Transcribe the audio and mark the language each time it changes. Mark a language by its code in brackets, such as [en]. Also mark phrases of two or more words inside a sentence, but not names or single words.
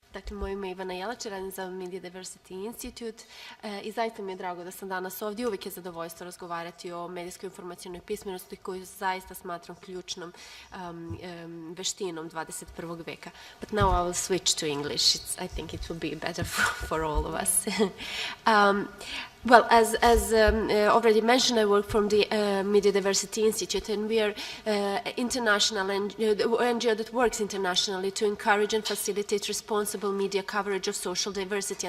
[sr] Dakle, moje ime je Ivana Јелачa, radim za Media Diversity Institut i zaista mi je drago da sam danas ovdje. Uvijek je zadovoljstvo razgovarati o medijskoj informacionoj pismenosti koju zaista smatram ključnom veštinom 21. veka. [en] But now I will switch to English. I think it will be better for all of us. Well, as already mentioned, I work from the Media Diversity Institute, and we are international NGO that works internationally to encourage and facilitate responsible media coverage of social diversity.